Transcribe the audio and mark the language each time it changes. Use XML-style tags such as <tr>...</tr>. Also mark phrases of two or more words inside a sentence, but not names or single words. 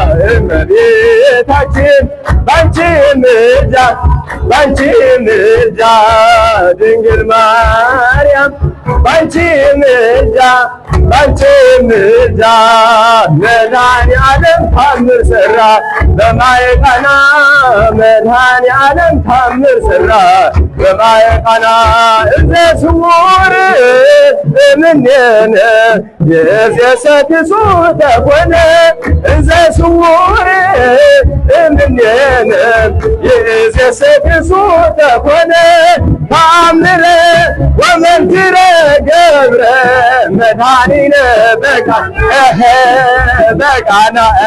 <am>እመቤታችን ባንቺ ምልጃ ባንቺ ምልጃ ድንግል ማርያም ባንቺ ምልጃ ባንቺ ምልጃ መድኃኔዓለም ታምር ሠራ በማየ ቃና መድኃኔዓለም ታምር ሠራ በማየ ቃና</am> <gez>እንተ ስውር እምኔነ የዘሰክሱ ተኮነ እንዘ ስውር እምኔነ። የዘሰክሱ ተኮነ ታምረ ወመንክረ ገብረ መድኃኒነ በቃ-፣ እኸ፣ በቃና</gez>